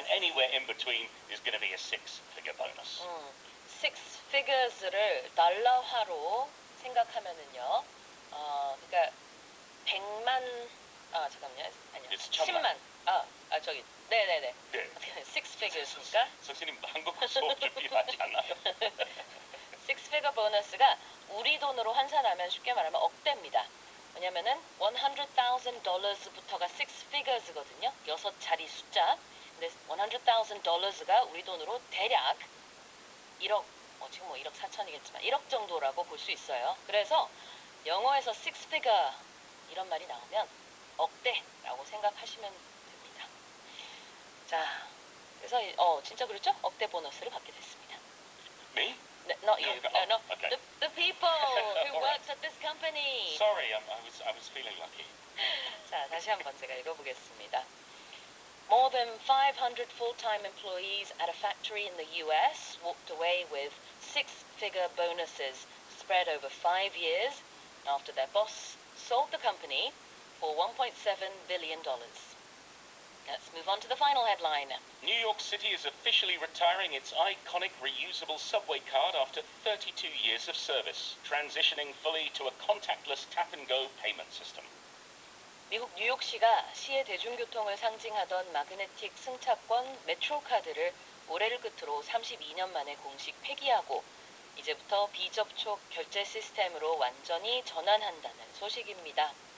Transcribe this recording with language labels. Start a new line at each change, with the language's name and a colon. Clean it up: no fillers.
English: And anywhere in between is going to be a six-figure bonus.
Korean: Six figures를 달러화로 생각하면은요. 그러니까 100만 잠깐만요. 아니요.
English: It's 10만.
Korean: 저기 네네네. 네. six figures니까 선생님 한국어 수업 준비하지 않나요? six figure 보너스가 우리 돈으로 환산하면 쉽게 말하면 억대입니다. 왜냐면은 $100,000부터가 six figures거든요. 6자리 숫자. 근데 $100,000가 우리 돈으로 대략 1억, 지금 뭐 1억 4천이겠지만 1억 정도라고 볼 수 있어요. 그래서 영어에서 six figure 이런 말이 나오면 억대라고 생각하시면 됩니다. 자, 그래서 진짜 그렇죠? 억대 보너스를 받게 됐습니다.
English: Me? Not you. No. Okay. The people who All right. works at this company. Sorry, I was feeling lucky.
Korean: 자, 다시 한번 제가 읽어보겠습니다.
English: More than 500 full-time employees at a factory in the US walked away with six-figure bonuses spread over 5 years after their boss sold the company for $1.7 billion. Let's move on to the final headline. New York City is officially retiring its iconic reusable subway card after 32 years of service, transitioning fully to a contactless tap-and-go payment system.
Korean: 미국 뉴욕시가 시의 대중교통을 상징하던 마그네틱 승차권 메트로카드를 올해를 끝으로 32년 만에 공식 폐기하고 이제부터 비접촉 결제 시스템으로 완전히 전환한다는 소식입니다.